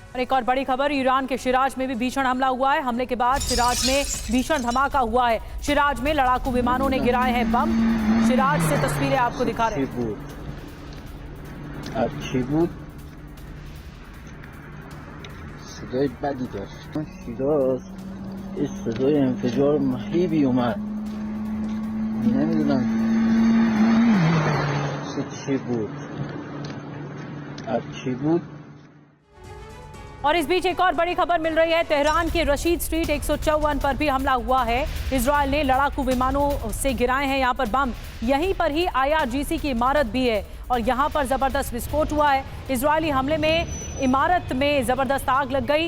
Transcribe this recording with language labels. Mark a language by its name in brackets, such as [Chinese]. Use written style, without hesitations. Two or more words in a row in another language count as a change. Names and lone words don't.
[Hindi] और एक और बड़ी खबर, ईरान के शिराज में भी भीषण हमला हुआ है। हमले के बाद शिराज में भीषण धमाका हुआ है। शिराज में लड़ाकू विमानों ने गिराए हैं बम। शिराज से तस्वीरें आपको दिखा रहे हैं। [Persian] صدای بدی داشت. شیراز یه صدای انفجار مهیبی اومد. نمیدونم چی بود. چی بود. [Hindi] और इस बीच एक और बड़ी खबर मिल रही है। तेहरान के रशीद स्ट्रीट 154 पर भी हमला हुआ है। इजरायल ने लड़ाकू विमानों से गिराए हैं यहाँ पर बम। यहीं पर ही IRGC की इमारत भी है और यहाँ पर जबरदस्त विस्फोट हुआ है। इजरायली हमले में इमारत में जबरदस्त आग लग गई।